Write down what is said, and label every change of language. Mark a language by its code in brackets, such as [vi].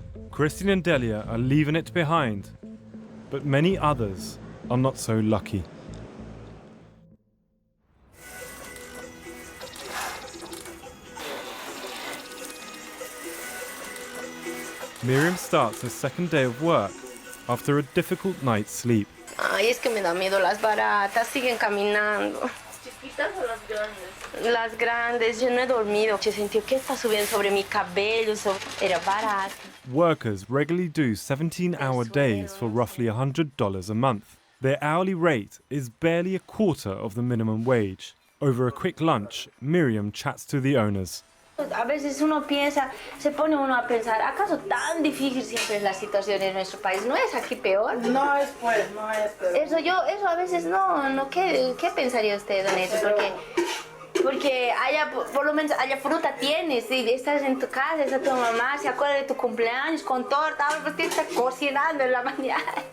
[en] Christian and Delia are leaving it behind, but many others are not so lucky. Miriam starts her second day of work after a difficult night's sleep. [es] Ay, es que me da miedo las baratas, siguen caminando. ¿Chiquitas o las grandes? Las grandes, yo no he dormido. Yo sentí que está subiendo sobre mi cabello, era barata. [en] Workers regularly do 17-hour days for roughly $100 a month. Their hourly rate is barely a quarter of the minimum wage. Over a quick lunch, Miriam chats to the owners. [es] A veces uno piensa, se pone uno a pensar, ¿acaso tan difícil siempre es la situación en nuestro país? ¿No es aquí peor? No es pues, no es peor. Eso a veces no, ¿qué pensaría usted en eso? Porque allá, por lo menos, allá fruta tienes, y estás en tu casa, está tu mamá, se acuerda de tu cumpleaños con torta, ahora pues tienes que estar cocinando en la mañana.